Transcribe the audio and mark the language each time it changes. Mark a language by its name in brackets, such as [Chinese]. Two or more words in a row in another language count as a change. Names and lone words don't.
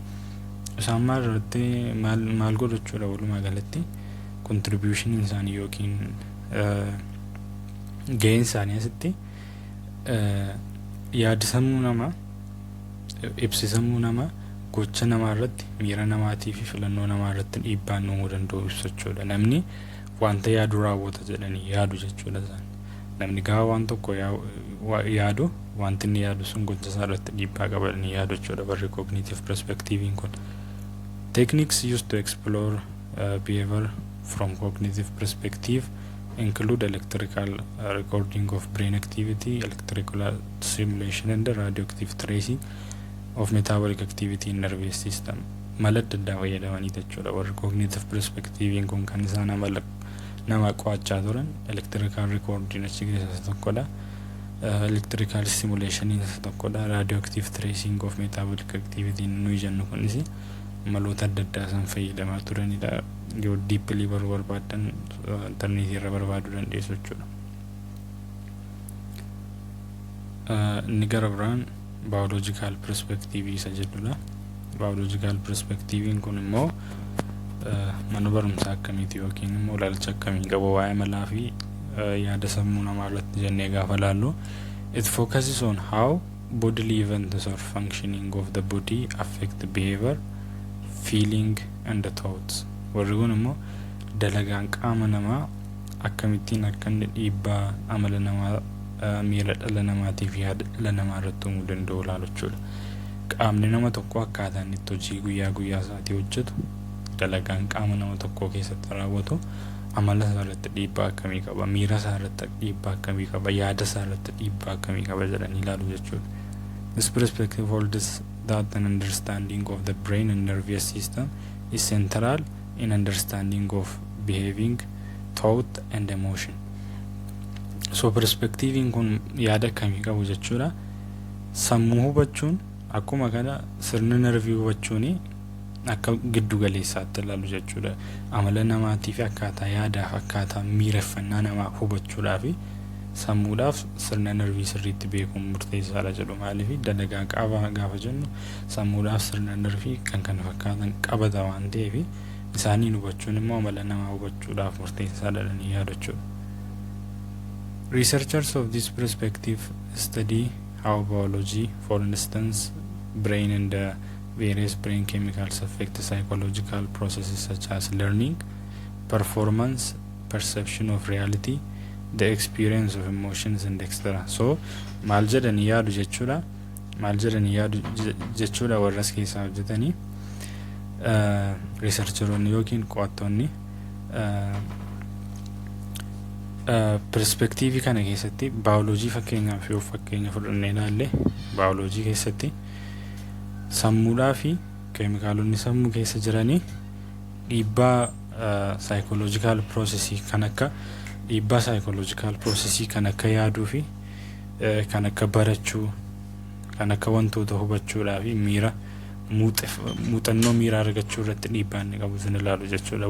[Oromo] Isaan maal irratti maal godhachuudha walumaa galatti contribution isaanii yookiin gaheen isaanii asitti yaada sammuu namaa, ibsi sammuu namaa gocha namaa irratti, miira namaatii fi filannoo namaa irratti dhiibbaa uumuu danda'u ibsachuudha. Namni wanta yaadu raawwata jedhanii yaadu jechuudha isaan. Namni gaafa waan tokko yaadu, wanti inni yaadu sun gocha isaa irratti dhiibbaa qaba jedhanii yaadu jechuudha warri [English] cognitive perspectiviin [Oromo] kun. [English] Techniques used to explore behavior from cognitive perspective include electrical recording of brain activity, electrical stimulation and radioactive tracing of metabolic activity in nervous system. [Oromo] Mala adda addaa fayyadamanii jechuudha warri [English] cognitive perspectiviin [Oromo] kun kan isaan nama qo'achaa turan. [English] Electrical recording [Oromo] achi keessaa tokkodha. [English] Electrical stimulation [Oromo] isa tokkodha. [English] Radioactive tracing of metabolic activity [Oromo] nuyi jennu kunis maloota adda addaa isaan fayyadamaa turanidha. Yoo deeply barbaadan internetii irra barbaaduu dandeessu jechuudha. Inni gara biraan [English] biological perspective [Oromo] isa jedhudha. [English] Biological perspectiviin [Oromo] kun immoo mana barumsaa akkamiiti yookiin immoo ilaalcha akkamii qaba waa'ee malaa fi yaada sammuu namaa irratti jennee gaafa laallu, [English] it focuses on how bodily events or functioning of the body affect the behavior, feeling and the thoughts. [Oromo] Warri kun immoo dalagaan qaama namaa akkamittiin akka inni dhiibbaa amala namaa, miira dhala namaatii fi yaada dhala namaa irratti uumuu danda'u ilaalu jechuudha. Qaamni nama tokko akkaataa inni itti hojii guyyaa guyyaa isaatii hojjetu, dalagaan qaama nama tokkoo keessatti raawwatu amala isaa irratti dhiibbaa akkamii qaba, miira isaa irratti dhiibbaa akkamii qaba, yaada isaa irratti dhiibbaa akkamii qaba jedhanii ilaalu jechuudha. [English] This perspective holds that an understanding of the brain and nervous system is central in understanding of behaving, thought and emotion. [Oromo] So perspectiviin kun yaada akkamii qabu jechuudha. Sammuu hubachuun akkuma kana sirna nervii hubachuuni akka giddu galeessaatti ilaalu jechuudha. Amala namaatii fi akkaataa yaadaa fi akkaataa miireffannaa namaa hubachuudhaa fi sammuudhaaf sirna nervii sirriitti beekuun murteessaadha jedhu. Maaliif dalagaa qaama gaafa jennu sammuudhaaf sirna nervii kan kana fakkaatan qabata waan ta'eef isaaniin hubachuun immoo amala namaa hubachuudhaaf murteessaadha jedhanii yaadu jechuudha. [English] Researchers of this perspective study how biology, for instance, brain and various brain chemicals affect psychological processes such as learning, performance, perception of reality, the experience of emotions and etc. [Oromo] So maal jedhanii yaadu jechuudha. Maal jedhanii yaadu jechuudha warra as keessaa hojjetanii researcheroonni yookiin qo'attoonni perspektiivii kana keessatti baayoloojii fakkeenyaaf yoo fakkeenya fudhannee ilaalle baayoloojii keessatti sammuudhaa fi keemikaalonni sammuu keessa jiranii dhiibbaa [English] psychological processii [Oromo] kan akka dhiibbaa [English] psychological processii [Oromo] kan akka yaaduu fi kan akka barachuu, kan akka wantoota hubachuudhaa fi miira muuxannoo miiraa argachuu irratti dhiibbaa inni qabu sun ilaalu jechuudha.